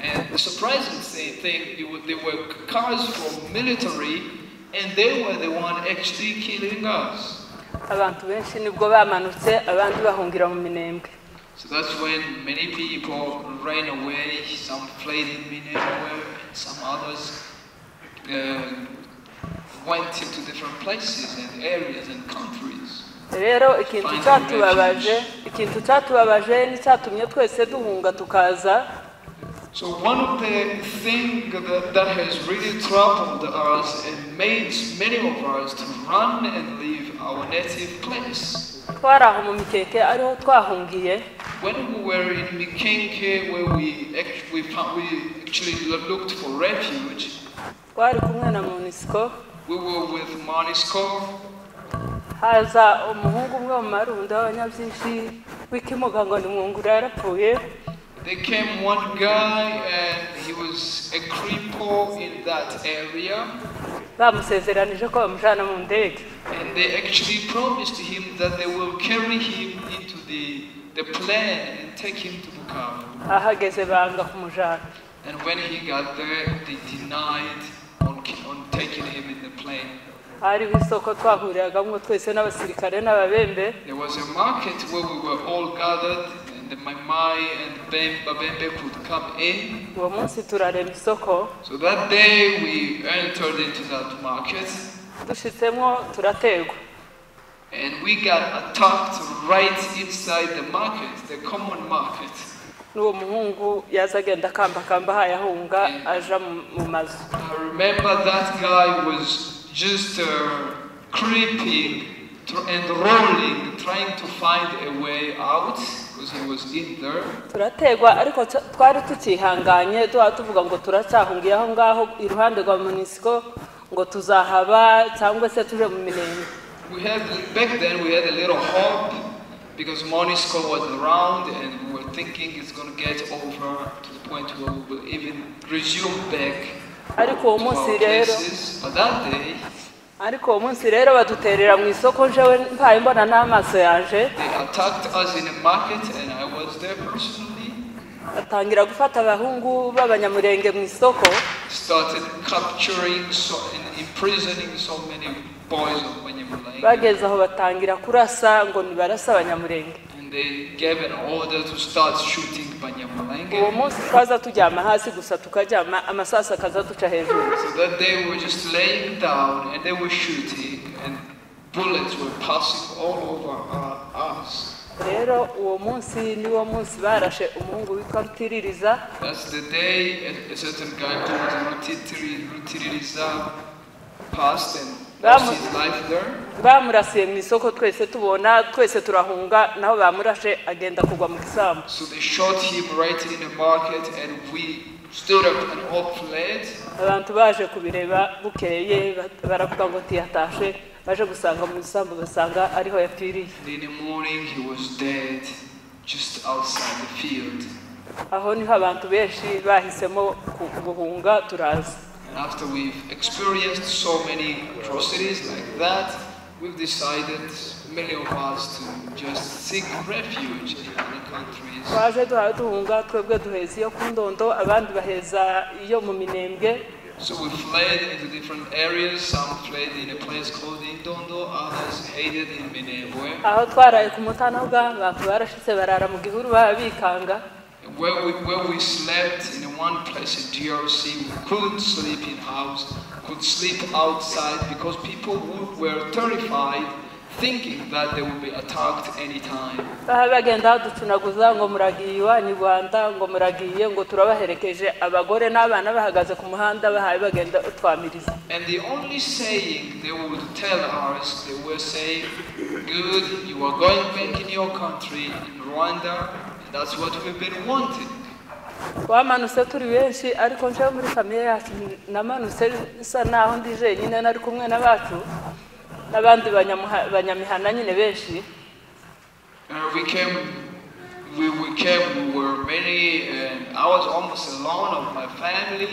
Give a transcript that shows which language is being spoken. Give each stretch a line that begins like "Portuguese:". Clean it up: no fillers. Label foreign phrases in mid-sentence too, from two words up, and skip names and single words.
English: And the surprising thing, they were cars from military and they were the one actually killing us.
Kinyarwanda: Abantu benshi nibwo bamanutse abandi bahungira mu minembwe.
English: So that's when many people ran away, some fled in Minembwe, some others went into different places and areas and countries.
Kinyarwanda: Rero ikintu cyatubabaje n'icyatumye twese duhunga tukaza.
English: So one of the things that has really troubled us and made many of us to run and leave our native place.
Kinyarwanda: Twaraho mu Mikenke ariho twahungiye.
English: When we were in Mikenke, where we actually looked for refuge.
Kinyarwanda: Twari kumwe na MONUSCO.
English: We were with MONUSCO.
Kinyarwanda: Haza umuhungu umwe mu marundo y'abanyabyinshi w'ikimuga ngo ni mwungura yarapfuye.
English: There came one guy and he was a cripple in that area.
Kinyarwanda: Bamusezeranije ko bamujana mu ndege.
English: And they actually promised him that they will carry him into the plane and take him to Bukavu.
Kinyarwanda: Ahageze banga kumujana.
English: And when he got there, they denied on taking him in the plane.
Kinyarwanda: Hari isoko twahuriragamwe twese n'abasirikare n'ababembe.
English: There was a market where we were all gathered. The Maimai and Babembe could come in. So that day we entered into that market. And we got attacked right inside the market, the common market. I remember that guy was just creeping and rolling, trying to find a way out because he was in there.
Kinyarwanda: Turategwa ariko twari tukihanganye tuvuga ngo turacyahungiye aho ngaho iruhande rwa MONUSCO ngo tuzahaba cyangwa se tuje mu minembwe.
English: Back then we had a little hope because MONUSCO was around and we were thinking it's going to get over to the point where we will even resume back to our places. But that day
Kinyarwanda: ariko uwo munsi rero baduterera mu isoko njewe mpaye mbona n'amaso yanje.
English: They attacked us in a market and I was there personally.
Kinyarwanda: Batangira gufata abahungu b'abanyamurenge mu isoko.
English: Started capturing and imprisoning so many boys of Banyamulenge.
Kinyarwanda: Bageze aho batangira kurasa ngo nibarasa abanyamurenge.
English: And they gave an order to start shooting Banyamulenge.
Kinyarwanda: Uwo munsi twaza tujyama hasi gusa tukajyama amasasa akaza duca hejuru.
English: So that they were just laying down and they were shooting and bullets were passing all over us.
Kinyarwanda: Rero uwo munsi niwo munsi barashe umuhungu witwa Rutiririza.
English: That's the day a certain guy called Rutiririza passed and lost his life there.
Kinyarwanda: Bamurasiye mu isoko twese tubona twese turahunga naho bamurashe agenda kugwa mu gisambu.
English: So they shot him right in the market and we stood up and all fled.
Kinyarwanda: Abantu baje kubireba bukeye baravuga ngo tiyatashe baje gusanga mu gisambu basanga ariho yapfiriye.
English: In the morning he was dead just outside the field.
Kinyarwanda: Aho niho abantu benshi bahisemo guhunga turaza.
English: And after we've experienced so many atrocities like that, we've decided, many of us, to just seek refuge in other countries.
Kinyarwanda: Twaje duhunga twebwe duheza iyo ku Ndondo abandi baheza iyo mu Minembwe.
English: So we fled into different areas. Some fled in a place called Ndondo, others headed in Minembwe.
Kinyarwanda: Aho twaraye ku Mutana abantu barashitse barara mu gihuru babikanga.
English: Where we slept in one place in DRC, we couldn't sleep in house, could sleep outside because people were terrified, thinking that they would be attacked anytime.
Kinyarwanda: Bagenda ducunaguza ngo muragiye ni Rwanda ngo muragiye ngo turabaherekeje abagore n'abana bahagaze ku muhanda bahaye bagenda utwamiriza.
English: And the only saying they would tell us, they were saying, good, you are going back in your country, in Rwanda. That's what we've been wanting.
Kinyarwanda: Wamanuse turi benshi ariko nje muri famille yacu namanuse isa naho ndije nyine nari kumwe nabacu nabandi banyamihana nyine benshi.
English: We were many and I was almost alone of my family.